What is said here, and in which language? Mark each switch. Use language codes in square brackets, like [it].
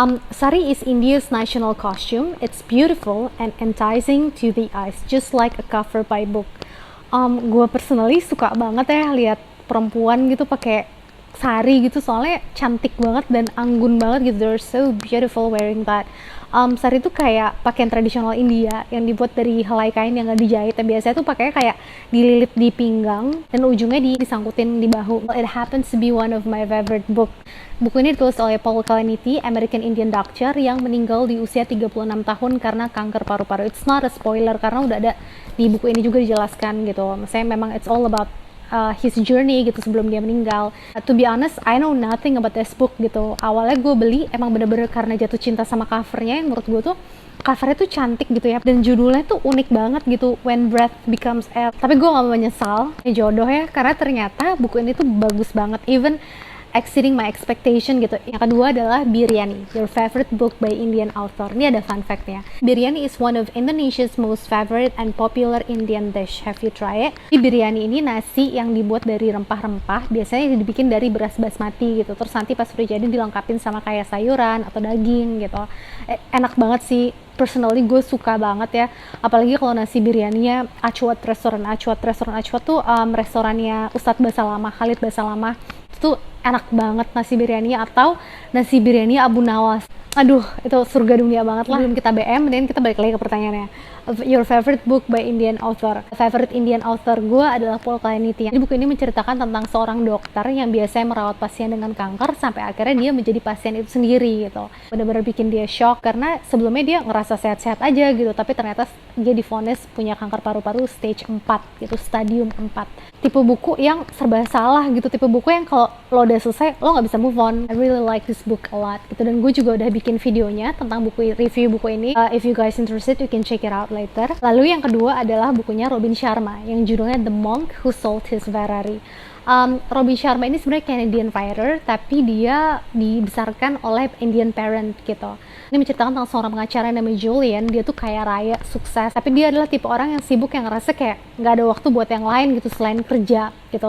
[en] Sari is India's national costume. It's beautiful and enticing to the eyes, just like a cover by book. [id] Gue personally suka banget ya lihat perempuan gitu pakai sari gitu, soalnya cantik banget dan anggun banget gitu. [en] They're so beautiful wearing that. [id] Sari itu kayak pakaian tradisional India yang dibuat dari helai kain yang nggak dijahit. Biasanya tuh pakainya kayak dililit di pinggang dan ujungnya disangkutin di bahu. [en] It happens to be one of my favorite book. [id] Buku ini ditulis oleh Paul Kalanithi, [en] American Indian doctor [id] yang meninggal di usia 36 tahun karena kanker paru-paru. [en] It's not a spoiler [id] karena udah ada di buku ini juga dijelaskan gitu. Maksudnya memang [en] it's all about his journey [id] gitu sebelum dia meninggal. [en] To be honest, I know nothing about this book [id] gitu. Awalnya gue beli emang bener-bener karena jatuh cinta sama covernya, yang menurut gue tuh covernya tuh cantik gitu ya, dan judulnya tuh unik banget gitu, When Breath Becomes Air. Tapi gue gak menyesal, jodoh ya, karena ternyata buku ini tuh bagus banget, [en] even exceeding my expectation [id] gitu. Yang kedua adalah Biryani, [en] your favorite book by Indian author. [id] Ini ada fun fact-nya. [en] Biryani is one of Indonesia's most favorite and popular Indian dish. Have you tried it? [id] Di biryani ini nasi yang dibuat dari rempah-rempah, biasanya dibikin dari beras basmati gitu. Terus nanti pas udah jadi dilengkapin sama kayak sayuran atau daging gitu. Enak banget sih. Personally gue suka banget ya, apalagi kalau nasi biryaninya Achwat restoran. Achwat tuh restorannya Ustadz Basalamah, Khalid Basalamah. Itu enak banget nasi biryani, atau nasi biryani Abu Nawas. Aduh, itu surga dunia banget lah. Belum kita BM, dan kita balik lagi ke pertanyaannya. [en] Your favorite book by Indian author. [id] Favorite Indian author gue adalah Paul Kalanithi. Jadi buku ini menceritakan tentang seorang dokter yang biasanya merawat pasien dengan kanker sampai akhirnya dia menjadi pasien itu sendiri gitu. Benar-benar bikin dia shock karena sebelumnya dia ngerasa sehat-sehat aja gitu, tapi ternyata dia divonis punya kanker paru-paru stage 4 gitu, stadium 4. Tipe buku yang serba salah gitu, tipe buku yang kalau lo udah selesai lo nggak bisa move on. [en] I really like this book a lot [id] gitu, dan gue juga udah bikin videonya tentang buku, review buku ini. [en] If you guys interested, you can check it out later. [id] Lalu yang kedua adalah bukunya Robin Sharma yang judulnya The Monk Who Sold His Ferrari. Robin Sharma ini sebenarnya Canadian fighter, tapi dia dibesarkan oleh Indian parent gitu. Ini menceritakan tentang seorang pengacara namanya Julian. Dia tuh kaya raya, sukses, tapi dia adalah tipe orang yang sibuk, yang ngerasa kayak nggak ada waktu buat yang lain gitu selain kerja gitu.